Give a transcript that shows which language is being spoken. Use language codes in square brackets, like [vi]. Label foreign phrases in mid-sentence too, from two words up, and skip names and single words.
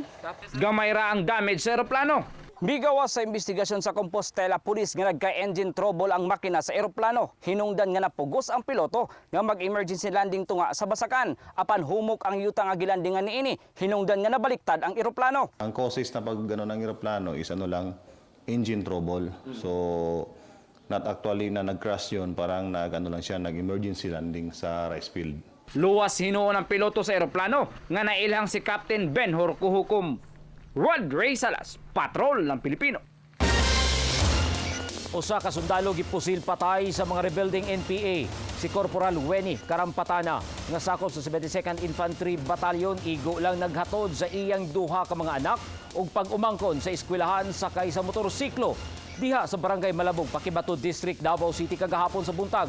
[ceb] Gamay ra ang damage sa eroplano. Migawas sa investigasyon sa Compostela Police nga nagka- [en] engine trouble [ceb] ang makina sa eroplano. Hinungdan nga napugos ang piloto nga mag-emergency landing tunga sa Basakan. Apan humok ang yuta nga gilandingan niini, hinungdan nga nabaliktad ang eroplano. [tl] Ang causes na pag gano'n ng eroplano is [en] engine trouble. [tl] So, [en] not actually [tl] na nag-crash yun, parang lang siya, nag-emergency landing sa [en] rice field. [ceb] Luwas hinuon ang piloto sa eroplano nga nailhang si Captain Ben Horkuhukom. Rod Ray Salas, Patrol ng Pilipino. Usa ka sundalo gipusil patay sa mga rebuilding NPA. Si Corporal Weni Karampatana nga sakop sa 72nd Infantry Battalion igo lang naghatod sa iyang duha ka mga anak ug pag-umangkon sa eskwelahan sakay sa motorsiklo diha sa Barangay Malabog, Pakibato District, Davao City kagahapon sa buntag.